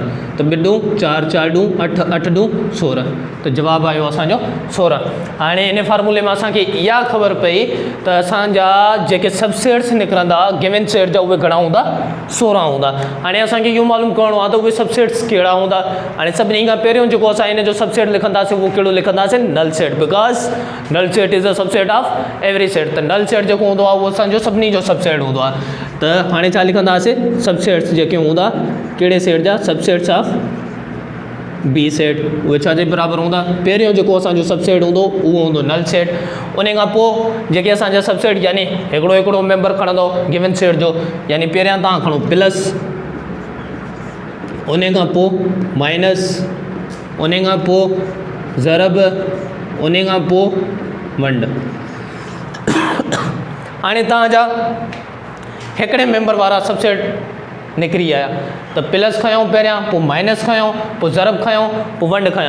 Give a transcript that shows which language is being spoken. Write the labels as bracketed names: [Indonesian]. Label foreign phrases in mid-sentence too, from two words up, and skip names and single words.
[Sindhi] त बिडू 4 4 ॾूं 8 8 ॾूं 16, त जवाबु आयो असांजो 16। हाणे इन फार्मूले में असांखे इहा ख़बर पई त असांजा जेके सबसेट्स निकिरंदा [English] given set [Sindhi] जा उहे घणा हूंदा 16 हूंदा। हाणे असांखे इहो मालूम करिणो आहे त उहे सबसेट्स कहिड़ा हूंदा। हाणे सभिनी खां पहिरियों जेको असां इन जो सबसेट लिखंदासीं उहो कहिड़ो लिखंदासीं [English] null set, because null set is a subset of every set. [Sindhi] त [English] null set [Sindhi] जेको हूंदो आहे उहो असांजो सभिनी जो सबसेट हूंदो आहे। त हाणे छा लिखंदासीं सबसेट्स जेके हूंदा कहिड़े सेट जा [English] subsets of B set, [Sindhi] उहे छा जे बराबरि हूंदा। पहिरियों जेको असांजो सबसेट हूंदो उहो हूंदो [English] null set. [Sindhi] उन खां पोइ जेके असांजा सबसेट यानी हिकिड़ो हिकिड़ो मेंबर खणंदो [English] given set [Sindhi] जो, यानी पहिरियां तव्हां खणो प्लस, उन खां पोइ माइनस, उन खां पोइ ज़रब, उन खां पोइ वंड। हाणे तव्हांजा हिकिड़े मेंबर वारा सबसेट निकिरी आया, त प्लस खयों पहिरियां, पोइ माइनस खयों, पोइ ज़रब खयों, पोइ वंड खयों।